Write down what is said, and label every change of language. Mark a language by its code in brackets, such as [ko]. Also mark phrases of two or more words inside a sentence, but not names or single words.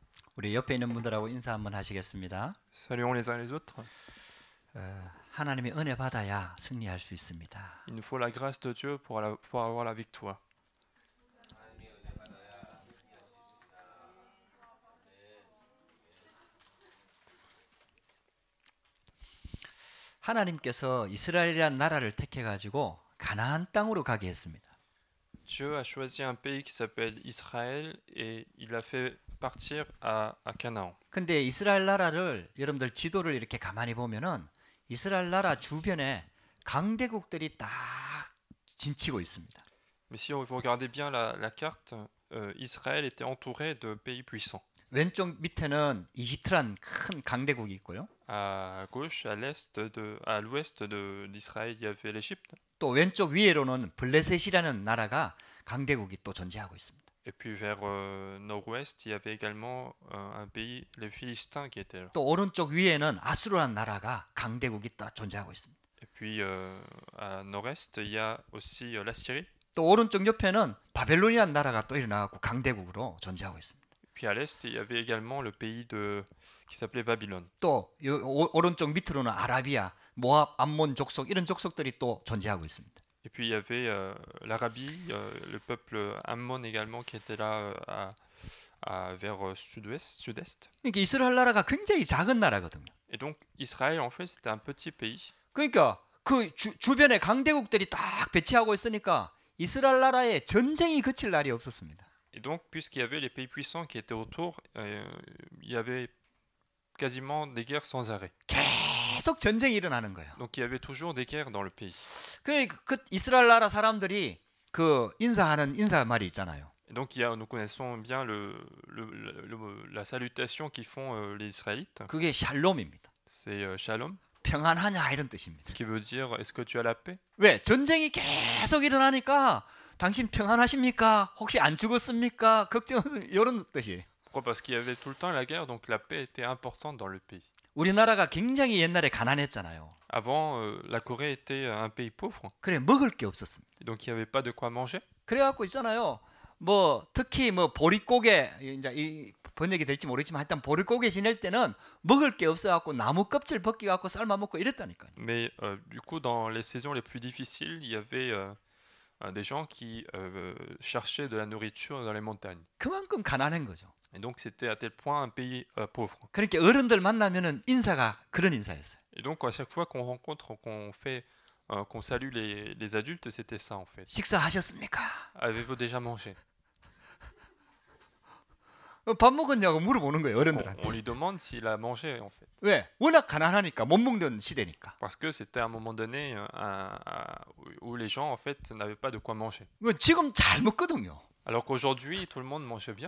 [ko] 우리 옆에 있는 분들하고 인사 한번 하시겠습니다. [fr] Saluons les uns les autres. [ko] 하나님의 은혜 받아야 승리할 수 있습니다. [fr] Il nous faut la grâce de Dieu pour avoir la victoire. [ko] 하나님께서 이스라엘이라는 나라를 택해 가지고 가나안 땅으로 가게 했습니다. [fr] Dieu a choisi un pays qui s'appelle Israël et il l'a fait partir à Canaan. [ko] 근데 이스라엘 나라를 여러분들 지도를 이렇게 가만히 보면은 이스라엘 나라 주변에 강대국들이 딱 진치고 있습니다. [fr] Mais si vous regardez bien la carte, Israël était entouré de pays puissants. [ko] 왼쪽 밑에는 이집트란 큰 강대국이 있고요. [fr] À gauche, à l'ouest d'Israël, il y avait l'Égypte. [ko] 또 왼쪽 위에로는 블레셋이라는 나라가 강대국이 또 존재하고 있습니다. [fr] Et puis vers nord-ouest, il y avait également un pays, les Philistins, qui étaient là. [ko] 또 오른쪽 위에는 아수르라는 나라가 강대국이 또 존재하고 있습니다. [fr] Et puis à nord-est, il y a aussi la Syrie. [ko] 또 오른쪽 옆에는 바벨론이라는 나라가 또 일어나고 강대국으로 존재하고 있습니다. [fr] Puis à l'est, il y avait également le pays qui s'appelait Babylone. [ko] 또 오른쪽 밑으로는 아라비아, 모압, 암몬 족속 이런 족속들이 또 존재하고 있습니다. [fr] Et puis il y avait l'Arabie, le peuple Ammon également qui était là vers sud-est. [ko] 그러니까 이스라엘 나라가 굉장히 작은 나라거든요. [fr] Et donc Israël en fait c'était un petit pays. [ko] 그러니까 그 주변에 강대국들이 딱 배치하고 있으니까 이스라엘 나라에 전쟁이 그칠 날이 없었습니다. [fr] Et donc puisqu'il y avait les pays puissants qui étaient autour, il y avait quasiment des guerres sans arrêt. [ko] 계속 전쟁이 일어나는 거예요. [fr] Donc il y avait toujours des guerres dans le pays. [ko] 그 이스라엘 나라 사람들이 그 인사하는 인사말이 있잖아요. [fr] Et donc nous connaissons bien la salutation qu'ils font les Israélites. [ko] 그게 샬롬입니다. [fr] C'est shalom. [ko] 평안하냐 이런 뜻입니다. [fr] Qui veut dire est-ce que tu as la paix? [ko] 왜? 전쟁이 계속 일어나니까 당신 평안하십니까? 혹시 안 죽었습니까? 걱정 이런 뜻이에요. [fr] Pourquoi? Parce qu'il y avait tout le temps la guerre, donc la paix était importante dans le pays. [ko] 우리나라가 굉장히 옛날에 가난했잖아요. [fr] Avant, la Corée était un pays pauvre. [ko] 그래 먹을 게 없었습니다. [fr] Donc il n'y avait pas de quoi manger. [ko] 그래갖고 있잖아요. 뭐 특히 뭐 보릿고개 이제 이 번역이 될지 모르지만 일단 보릿고개 지낼 때는 먹을 게 없어갖고 나무 껍질 벗겨 갖고 삶아 먹고 이랬다니까요. [fr] Mais du coup, dans les saisons les plus difficiles, il y avait des gens qui cherchaient de la nourriture dans les montagnes. [ko] 그만큼 가난한 거죠. [fr] Et donc c'était à tel point un pays pauvre. [ko] 그러니까 어른들 만나면은 인사가 그런 인사였어요. [fr] Et donc à chaque fois qu'on rencontre, qu'on salue les adultes, c'était ça en fait. [ko] 식사하셨습니까? [fr] Avez-vous déjà mangé? [ko] 밥 먹었냐고 물어보는 거예요 어른들한테. [fr] On lui demande s'il a mangé en fait. [ko] 왜? 워낙 가난하니까 못 먹는 시대니까. [fr] Parce que c'était à un moment donné où les gens en fait n'avaient pas de quoi manger. [ko] 지금 잘 먹거든요. [fr] Alors qu'aujourd'hui, tout le monde mange bien.